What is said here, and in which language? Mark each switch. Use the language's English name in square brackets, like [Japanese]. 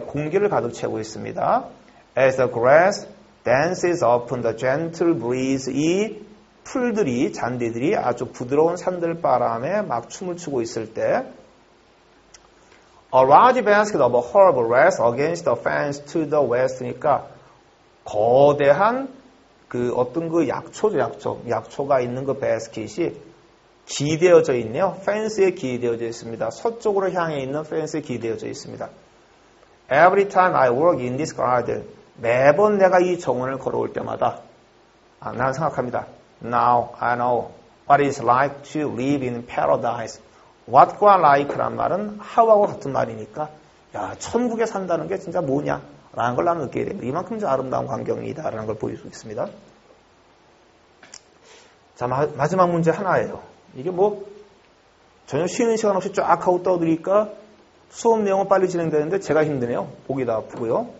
[English] 공기를 가득 채우고 있습니다. As the grass dances upon the gentle breeze, [Korean] 이 풀들이, 잔디들이 아주 부드러운 산들바람에 막 춤을 추고 있을 때 [English] A large basket of herb rests against the fence to the west니까 [Korean] 거대한 그 어떤 그 약초가 있는 그 바스켓이 기대어져 있네요. 펜스에 기대어져 있습니다. 서쪽으로 향해 있는 펜스에 기대어져 있습니다. [English] Every time I walk in this garden, [Korean] 매번 내가 이 정원을 걸어올 때마다 나는 생각합니다. [English] Now I know what it's like to live in paradise. [Korean] What과 like란 말은 how하고 같은 말이니까 야 천국에 산다는 게 진짜 뭐냐 라는 걸 나는 느끼게 됩니다. 이만큼 아름다운 광경이다 라는 걸 보여주고 있습니다. 자 마지막 문제 하나예요. 이게 뭐 전혀 쉬는 시간 없이 쫙 하고 떠드니까 수업 내용은 빨리 진행되는데 제가 힘드네요. 보기도 아프고요.